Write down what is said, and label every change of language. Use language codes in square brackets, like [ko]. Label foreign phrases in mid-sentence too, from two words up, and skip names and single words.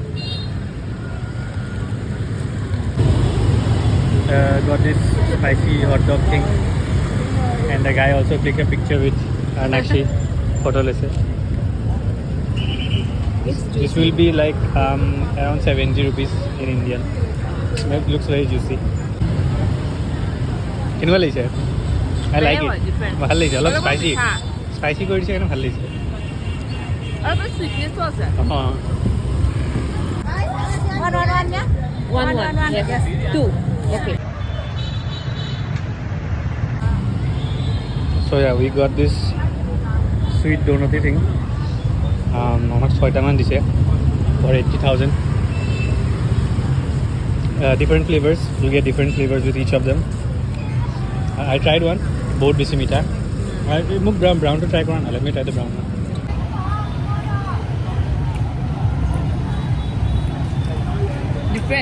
[en] Got this spicy hot dog thing. And the guy also clicked a picture with Anakshi photo lesse. This will be like around 70 rupees in Indian. It looks very juicy. [as] কেনেকুৱা লাগিছে? [en] I like it. [as] ভাল লাগিছে, অলপ [en] spicy spicy [as] কৰি দিছে, ভাল লাগিছে। অলপ sweetness আছে। [en] One, yes. Two. Okay. So yeah, we got this sweet donut thing. [as] আমাক 6টা মান দিছে for 80,000. [en] Different flavors. You get different flavors with each of them. I tried one. Both [as] বেছি মিঠা. Muk brown to try korana. [en] Let me try the brown one. Different.